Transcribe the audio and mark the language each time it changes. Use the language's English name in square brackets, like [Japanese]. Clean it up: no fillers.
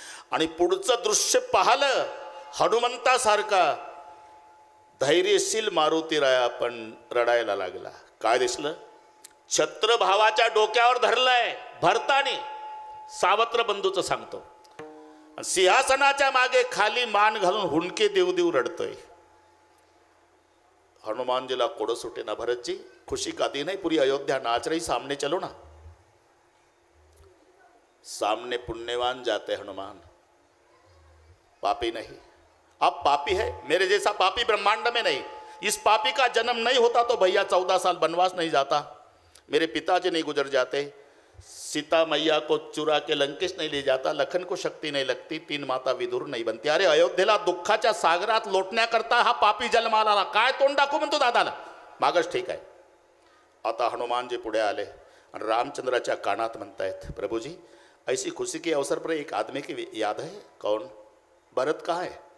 [Marathi] आणि पुढचं दृश्य पाहलं. हनुमंतासारखा धैर्यशील मारुतीराया पण रडायला लागला. काय दिसलं? छत्र भावाच्या डोक्यावर धरलंय भरतानी. सावत्र बंधूचं सांगतो. सिंहासनाच्या मागे खाली मान घालून हुंडके देऊ देऊ रडतोय. हनुमानजीला कोड सुटे ना. [Hindi] भरतजी खुशी का दी नहीं, पूरी अयोध्या नाच रही, सामने चलो ना. सामने पुण्यवान जाते हनुमान, पापी नहीं. आप पापी है, मेरे जैसा पापी ब्रह्मांड में नहीं. इस पापी का जन्म नहीं होता तो भैया 14 साल वनवास नहीं जाता, मेरे पिताजी नहीं गुजर जाते, सीता मैया को चुरा के लंकेश नहीं ले जाता, लखन को शक्ति नहीं लगती, 3 माता विदुर नहीं बनती. [Marathi] अरे अयोध्येला दुःखाच्या सागरात लोटण्याकरता हा पापी जन्माला आला. काय तोंड दाखवू म्हणतो दादाला. मागच ठीक आहे. आता हनुमानजी पुढे आले आणि रामचंद्राच्या कानात म्हणतायत, [Hindi] प्रभुजी ऐसी खुशी के अवसर पर एक आदमी की याद है. कौन? भरत कहाँ है?